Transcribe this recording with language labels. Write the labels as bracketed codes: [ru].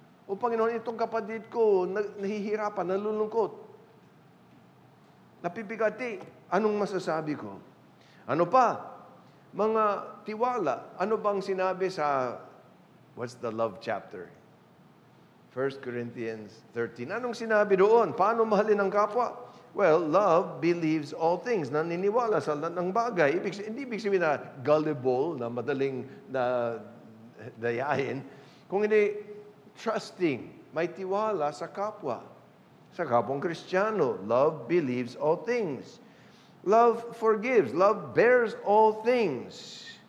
[tl] O Panginoon, itong kapatid ko, nahihirapan, nalulungkot. Napipigati. Anong masasabi ko? Ano pa? Mga tiwala. Ano bang sinabi sa, [en] what's the love chapter? [tl] 1 Corinthians 13. Anong sinabi doon? Paano mahalin ang kapwa? [en] Well, love believes all things. [tl] Naniniwala sa lahat ng bagay. Hindi ibig sabihin na gullible, na madaling na dayain. Kung hindi, trusting, may tiwala sa kapwa. Sa kapwang Kristiyano, [en] love believes all things. Love forgives. Love bears all things.